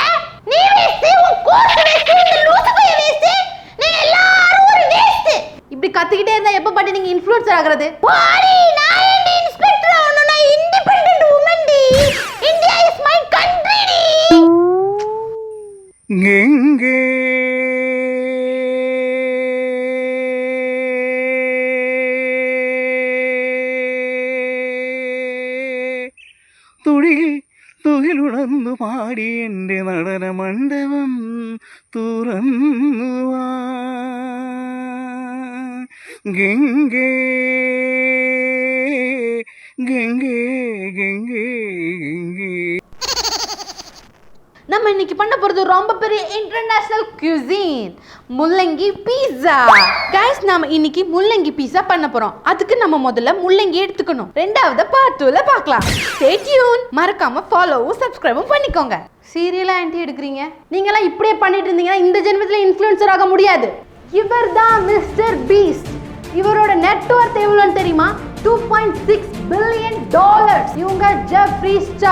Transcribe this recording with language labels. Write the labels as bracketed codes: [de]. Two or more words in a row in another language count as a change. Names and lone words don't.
[ta] நீ வேஸ்ட், உன் கோர்ஸ் வேஸ்ட், இந்த லூசு பைய வேஸ்ட். நீங்க எல்லாரும் ஒரு வேஸ்ட். இப்படி கத்திக்கிட்டே இருந்தா எப்ப பாட்டி நீங்க இன்ஃப்ளூயன்சர் ஆகுறது? பாடி, நான் என்ன இன்ஸ்பெக்டர் ஆகணும்? நான் [en] independent woman [ta] டி. [en] India is my country டி. [ml] எங்கே തുകിലുണർന്നു പാടി എൻ്റെ നടന മണ്ഡപം തുറന്നുവാ ഗംഗേ ഗംഗേ ഗംഗേ ഗംഗേ. [ta] நம்ம இன்னைக்கு பண்ண போறது ரொம்ப பெரிய [en] international cuisine, [ta] முள்ளங்கி பீஸா. गाइस, நாம இன்னைக்கு முள்ளங்கி பீஸா பண்ண போறோம். அதுக்கு நம்ம முதல்ல முள்ளங்கி எடுத்துக்கணும். ரெண்டாவது பார்ட் 2ல பார்க்கலாம். [en] Stay tuned. [ta] மறக்காம ஃபாலோவும் சப்ஸ்கிரைபும் பண்ணிக்கோங்க. சீரியலா ஆன்ட்டி எடுக்கிறீங்க? நீங்க எல்லாம் இப்படியே பண்ணிட்டு இருந்தீங்கன்னா இந்த ஜென்மத்துல இன்ஃப்ளூயன்சர் ஆக முடியாது. இவர்தான் மிஸ்டர் பீஸ்ட். இவரோட நெட்வொர்த் எவ்வளவுன்னு தெரியுமா? $2.6 billion. இவங்க ஜெஃப்ரி ஸ்டார்.